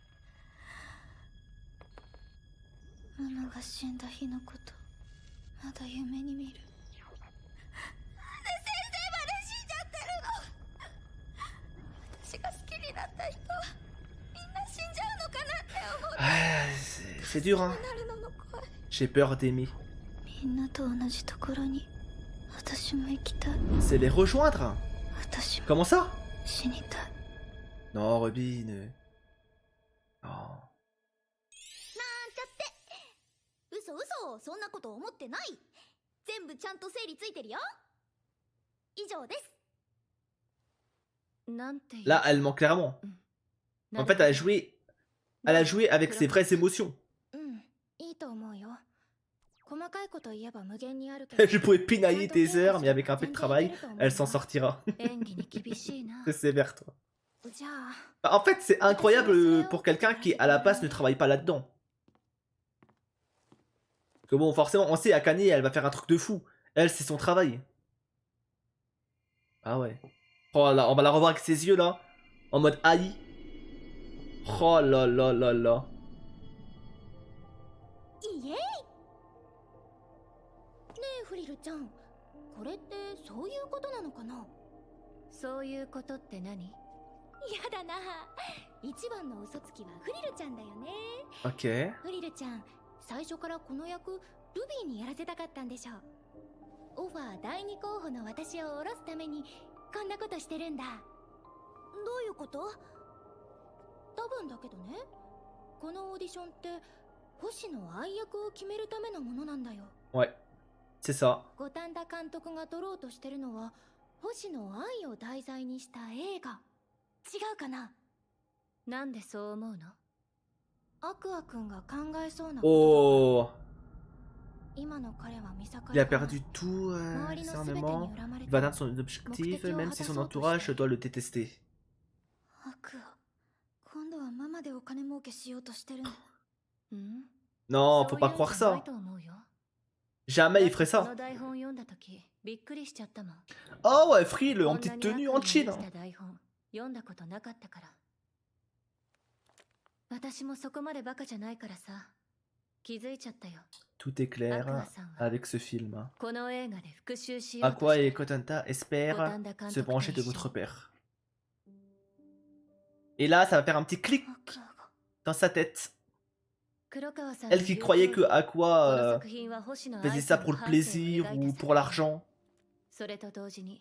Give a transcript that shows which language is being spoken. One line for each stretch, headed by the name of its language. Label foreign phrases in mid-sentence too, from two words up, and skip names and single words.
Japanese: ママが死んだ日のことまだ夢に見る。なんで先生まで死んじゃってるの。私が好きになった人はみんな死んじゃうのかなって思う。
French: C'est dur hein. J'ai peur d'aimer.
Japanese: みんなと同じところに私も行きたい。
French: C'est les rejoindre. Comment ça?
Japanese: 死にたい。
French: Non Ruby ne... Oh.
Japanese: 嘘、そんなこと思ってない。全部ちゃんと整理ついてるよ。以上です。
French: Là, elle ment clairement. En fait, elle a joué avec ses vraies émotions. Je pourrais pinailler des heures, mais avec un peu de travail, elle s'en sortira. C'est sévère, toi. En fait, c'est incroyable pour quelqu'un qui, à la base, ne travaille pas là-dedans. Que bon, forcément, on sait, Akane, elle va faire un truc de fou. Elle, c'est son travail. Ah ouais. Oh là, on va la revoir avec ses yeux, là. En mode Ai. Oh là là là là.
Japanese: フリルちゃん、これってそういうことなのかな。そういうことって何？やだな。一番の嘘つきはフリルちゃんだよね。
French: Ok.
Japanese: フリルちゃん、最初からこの役ルビーにやらせたかったんでしょう。オファー第2候補の私を降ろすためにこんなことしてるんだ。どういうこと？多分だけどね、このオーディションって星野愛役を決めるためのものなんだよ。
French: Ouais. C'est ça.
Japanese: 五反田監督が撮ろうとしてるのは星野愛を題材にした映画。違うかな？なんでそう思うの？アクア君が考えそうなこと。 Oh. 今の彼は見境
French: Il a
Japanese: がない。
French: perdu tout
Japanese: 周りの全てに
French: discernement.
Japanese: 恨まれ
French: Il
Japanese: て
French: va
Japanese: も
French: atteindre son objectif,
Japanese: 目的を
French: même si son
Japanese: 果たそうと
French: entourage
Japanese: して
French: doit le détester.
Japanese: アクア、今度はママでお金儲けしようとしてるの？うん？
French: Non,
Japanese: そ
French: faut
Japanese: うい
French: pas
Japanese: うん
French: croire
Japanese: じゃない
French: ça.
Japanese: と思うよ。
French: Jamais il ferait
Japanese: こ
French: ça.
Japanese: の台本読んだ時びっくりしちゃったもん。
French: Oh ouais, Frill
Japanese: こ
French: en
Japanese: んな
French: petite
Japanese: に
French: tenue
Japanese: 悪
French: en
Japanese: 意に
French: chill.
Japanese: 満ちた台本読んだことなかったから。私もそこまでバカじゃないからさ、気づいちゃったよ。
French: Tout est clair avec ce film.
Japanese: この映画で復讐しようと
French: Aqua
Japanese: して
French: et Kotanta espèrent se venger de votre père. Et là, ça va faire un petit clic
Japanese: アクアが
French: dans sa tête.
Japanese: 黒川さん
French: Elle qui croyait que
Japanese: この
French: Aqua
Japanese: 作品は星野
French: faisait
Japanese: 愛
French: ça
Japanese: さん
French: pour
Japanese: の
French: le
Japanese: 半生を
French: plaisir
Japanese: 描い
French: ou
Japanese: た
French: pour
Japanese: 作品。
French: l'argent,
Japanese: それと同時に